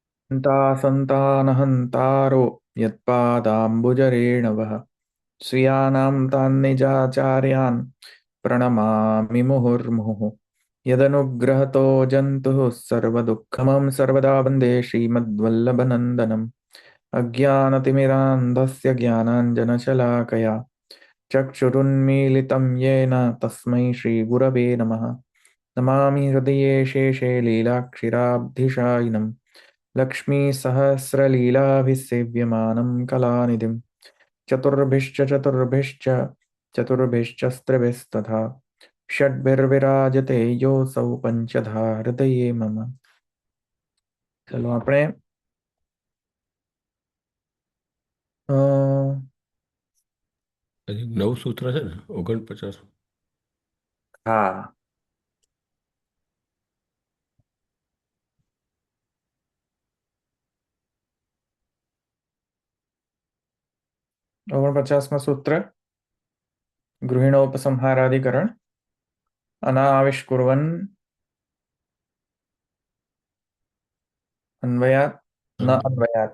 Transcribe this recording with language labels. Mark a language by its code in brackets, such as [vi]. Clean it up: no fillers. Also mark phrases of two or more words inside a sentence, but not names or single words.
[sa] सन्तानहन्तारो यत्पादाम्बुजरेणवः स्वीयानां तान्निजाचार्यान् प्रणमामि मुहुर्मुहुः यदनुग्रहतो जन्तुः सर्वदुःखमं सर्वदा वन्दे श्रीमद्वल्लभनन्दनम् अज्ञानतिमिरान्धस्य ज्ञानाञ्जनशलाकया चक्षुरुन्मीलितं येन तस्मै श्रीगुरवे नमः नमामि हृदये शेषे लीलाक्षिराब्धिशायिनं लक्ष्मीसहस्रलीलाभिसेव्यमानं कलानिधिं चतुर्भिश्च चतुर्भिश्चस्त्रिभिस्तथा षड्भिर्विराजते योऽसौ पञ्चधा हृदये मम। [gu] चलो આપણે હજી 9 સૂત્ર છે ને 49. હા 49માં સૂત્ર [sa] ગૃહિણોપસંહારાધિકરણ અનાવિષ્કુર્વन् અન્વયાત ન અન્વયાત